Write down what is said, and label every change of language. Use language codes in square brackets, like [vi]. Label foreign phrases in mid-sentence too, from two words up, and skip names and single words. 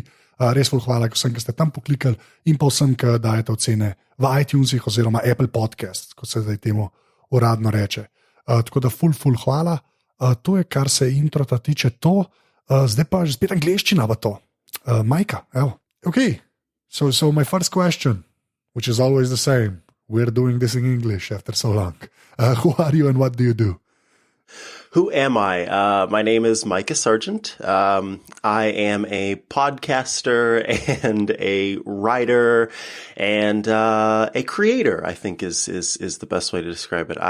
[sl] Res full hvala vsem, ki ste tam poklikali in pa vsem, ki dajete ocene v iTunesih oziroma Apple Podcast, kot se zdaj temu uradno reče. Tako da full hvala. To je, kar se introta tiče to. Zdaj pa že spet angleščina v to. Mikah, evo. [en] Ok, so my first question, which is always the same. We're doing this in English after so long. Who are you and what do you do? Who am I? My name is Mikah Sargent. I am a podcaster and a writer and a creator, I think is the best way to describe it.